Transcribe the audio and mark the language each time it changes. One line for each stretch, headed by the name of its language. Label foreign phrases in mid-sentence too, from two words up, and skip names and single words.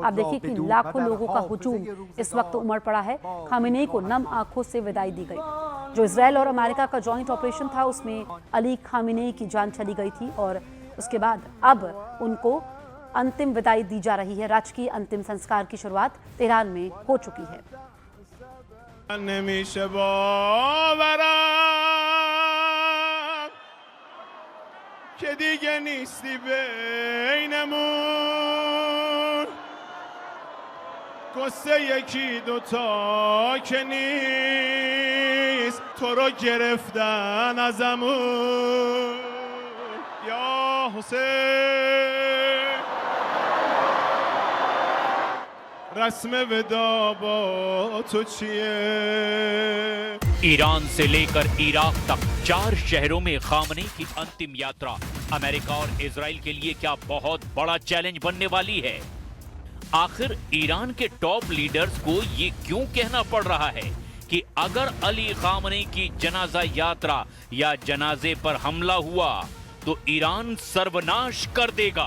Hindi: आप देखिए कि लाखों लोगों का हुजूम इस वक्त उमड़ पड़ा है। खामेनेई को नम आंखों से विदाई दी गई। जो इजराइल और अमेरिका का
English: joint operation
Hindi: था, उसमें अली खामेनेई की जान चली गई थी और उसके बाद अब उनको अंतिम विदाई दी जा रही है। राजकीय अंतिम संस्कार की शुरुआत तेहरान में हो चुकी है।
Persian: که دیگه نیستی بینمون قصه یکی دوتا که نیست تو رو گرفتن ازمون یا حسین رسم ودا با تو چیه
Hindi: ईरान से लेकर इराक तक 4 शहरों में खामेनेई की अंतिम यात्रा अमेरिका और इजराइल के लिए क्या बहुत बड़ा चैलेंज बनने वाली है। आखिर ईरान के
English: top leaders
Hindi: को ये क्यों कहना पड़ रहा है कि अगर अली खामेनेई की जनाजा यात्रा या जनाजे पर हमला हुआ तो ईरान सर्वनाश कर देगा।